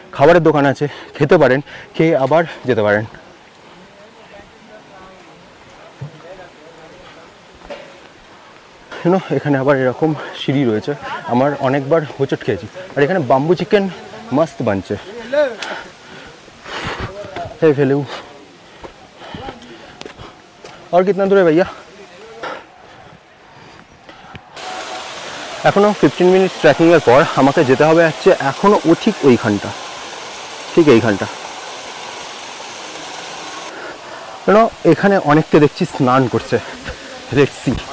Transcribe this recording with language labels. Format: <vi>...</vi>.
<bn>খাবারের দোকান আছে, খেতে পারেন, খেয়ে আবার যেতে পারেন। এখানে আবার এরকম সিঁড়ি রয়েছে। আমার অনেকবার হোঁচট খেয়েছি। আর এখানে বাম্বু চিকেন मस्त বানছে।</bn> <hi>हे फेलू और कितना दूर है भैया?</hi> <bn>এখনো 15 মিনিট ট্রেকিং এর পর আমাকে যেতে হবে হচ্ছে এখনো ঠিক ওইখানটা, ঠিক এইখানটা। এখানে অনেককে দেখছি স্নান করছে, দেখছি।</bn>